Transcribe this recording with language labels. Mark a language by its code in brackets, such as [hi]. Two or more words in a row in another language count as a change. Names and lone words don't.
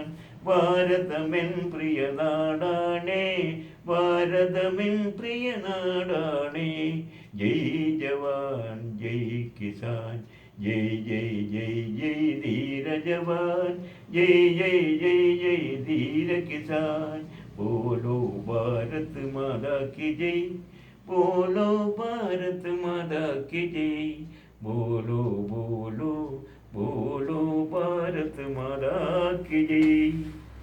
[ml] ഭാരതമെൻ പ്രിയ നാടാണേ, ഭാരതമെൻ പ്രിയ നാടാണേ. [hi] जय जवान जय किसान, जय जय जय जय धीर जवान, जय जय जय जय धीर किसान. बोलो भारत माता की जय, बोलो भारत माता की जय, बोलो बोलो बोलो भारत माता की जय.